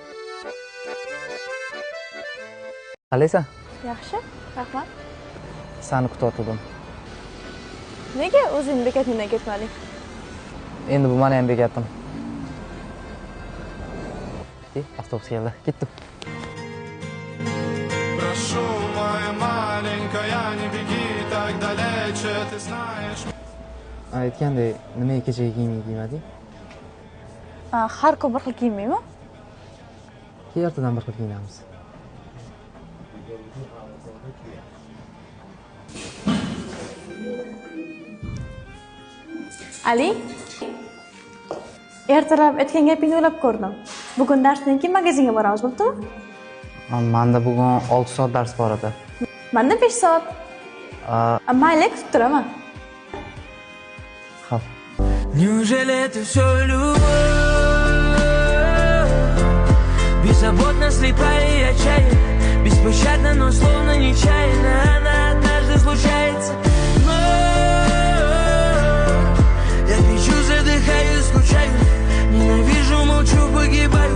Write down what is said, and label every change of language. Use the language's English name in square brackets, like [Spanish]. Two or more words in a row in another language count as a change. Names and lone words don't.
[Uzbek] Qalaysan? Yaxshi, rahmat. Seni kutayotdim. Nega o'zing bekatingdan ketmading? Endi bu meni ham bekatim. Avtobus keldi. Ketdim. [Russian] Прошу, моя маленькая, не беги так далече, ты знаешь. [Uzbek] Aytgandek, nimaga kechaga kiymading? Har kun bir xil kiymaymi? Ertadan bir xil kiyinamiz. Ali, ertalab aytgan gapingni o'ylab ko'rdim. Bugun darsdan keyin magazinga boramiz, bo'ptimi? Menda bugun 6 soat dars bor edi. Menda 5 soat. Mayli, kutib turaman. Xo'p. [Russian] Неужели это все любовь? Беззаботно, слепая и отчаянна, беспощадно, но словно нечаянно она однажды случается. Но я кричу, задыхаюсь, скучаю, ненавижу, молчу, погибаю.